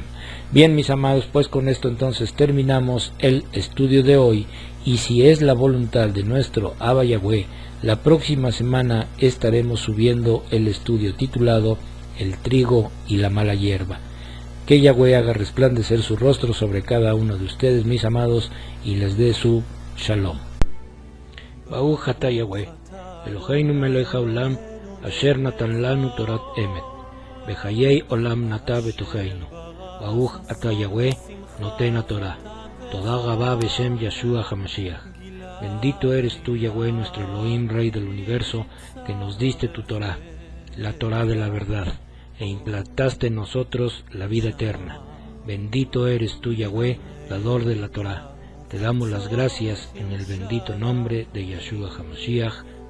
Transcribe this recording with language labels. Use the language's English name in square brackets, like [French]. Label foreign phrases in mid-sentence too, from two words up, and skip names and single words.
[Spanish] Bien, mis amados, pues con esto entonces terminamos el estudio de hoy, y si es la voluntad de nuestro Abba Yahweh, la próxima semana estaremos subiendo el estudio titulado El trigo y la mala hierba. Que Yahweh haga resplandecer su rostro sobre cada uno de ustedes, mis amados, y les dé su shalom. [Hebrew] ברוך אתה יהוה, אלהינו מלך העולם, אשר נתן לנו תורת אמת, וחיי עולם נטע בתוכנו. ברוך אתה יהוה, נותן התורה. תודה רבה בשם ישוע המשיח. [Spanish] Bendito eres tú, Yahweh, nuestro Elohim, Rey del universo, que nos diste tu Torah, la Torah de la verdad, e implantaste en nosotros la vida eterna. Bendito eres tú, Yahweh, dador de la Torah. Te damos las gracias en el bendito nombre de Yeshua HaMashiach.